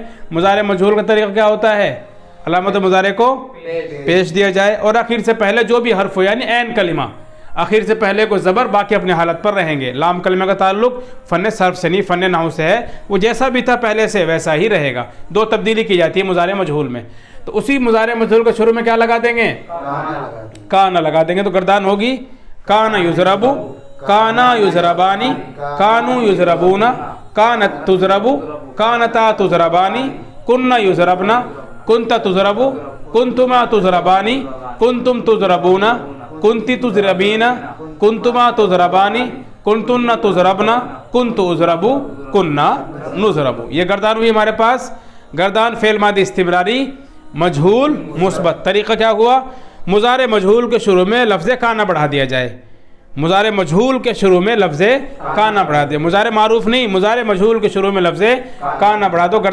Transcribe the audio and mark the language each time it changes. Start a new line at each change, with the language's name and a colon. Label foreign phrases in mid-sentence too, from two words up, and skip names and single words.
Urdu: مضارع مجہول کا طریقہ کیا ہوتا ہے؟ علامت مضارع کو پیش دیا جائے اور اخیر سے پہلے جو بھی حرف ہو، یعنی عین کلمہ، اخیر سے پہلے کو زبر، باقی اپنے حالت پر رہیں گے. لام کلمہ کا تعلق فن صرف سے نہیں، فن نحو سے ہے. وہ جیسا بھی تھا پہلے سے ویسا ہی رہے گا. دو تبدیلی کی جاتی ہے مضارع مجہول میں. تو اسی مضارع مجہول کے شروع میں کیا لگا دیں گے؟ کانا لگا دیں گے. تو گردان ہوگی
Arabic: کانا یضربو، کانا یضربانی، کانو یضربون، کانت تضربو، کانتا تضربانی، کننا یضربنا، کنت تضربو، کنتما تضربانی، کنتم تضربون، کنتی تضربین، کنتما تضربانی، کنتن تضربنا، کنت اضربو، کننا نضربو.
Urdu: یہ گردان ہوئی ہمارے پاس گردان فعل ماضی استمراری مجہول مثبت. طریقہ کیا ہوا؟ مضارع مجہول کے شروع میں لفظ کانا بڑھا دیا جائے. مضارع مجہول کے شروع میں لفظ کانا بڑھا دیا. مضارع معروف نہیں، مضارع مجہول کے شروع میں لفظ کانا بڑھا دو.